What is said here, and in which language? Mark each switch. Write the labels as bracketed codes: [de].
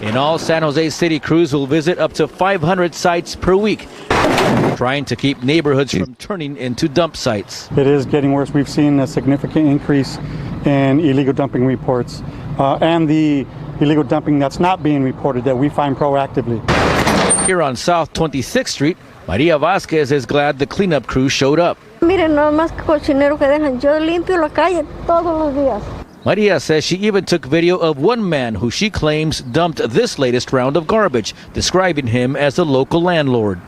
[en] In all, San Jose City crews will visit up to 500 sites per week, trying to keep neighborhoods from turning into dump sites. It is getting worse. We've seen a significant increase in illegal dumping reports and the illegal dumping that's not being reported that we find proactively. Here on South 26th Street, Maria Vasquez is glad the cleanup crew showed up. [es] Miren, no más cochinero que dejan. Yo limpio la calle todos los días. [en] Maria says she even took video of one man who she claims dumped this latest round of garbage, describing him as a local landlord.